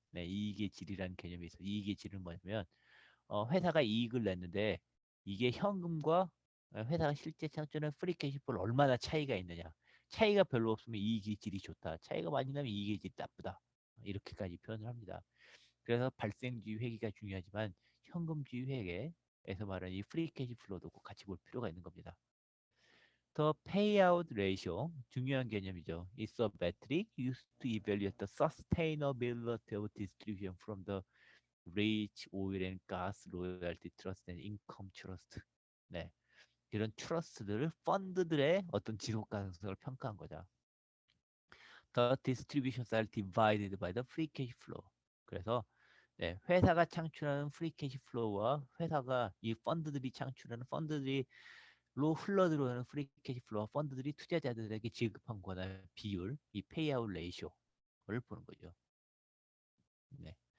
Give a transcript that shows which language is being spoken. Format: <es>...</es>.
<ko>네, 이익의 질이란 개념이 있어요. 이익의 질은 뭐냐면 회사가 이익을 냈는데 이게 현금과 회사가 실제 창출하는 프리 캐시플로 얼마나 차이가 있느냐. 차이가 별로 없으면 이익의 질이 좋다. 차이가 많이 나면 이익의 질이 나쁘다. 이렇게까지 표현을 합니다. 그래서 발생주의 회계가 중요하지만 현금주의 회계에서 말하는 이 프리 캐시플로도 꼭 같이 볼 필요가 있는 겁니다.</ko> <en>The payout ratio</en> <ko>중요한 개념이죠.</ko> <en>It's a metric used to evaluate the sustainability of distribution from the rich oil and gas royalty trust and income trust. 네.</en> <ko>이런 트러스트들을 펀드들의 어떤 지속 가능성을 평가한 거죠.</ko> <en>The distributions are divided by the free cash flow.</en> <ko>그래서 네, 회사가 창출하는 프리 캐시 플로우와 회사가 이 펀드들이 창출하는 펀드들이 로 흘러 들어오는 프리 캐시 플로우와 펀드들이 투자자들에게 지급한 거나 비율, 이 페이아웃 레이쇼를 보는 거죠. 네.</ko>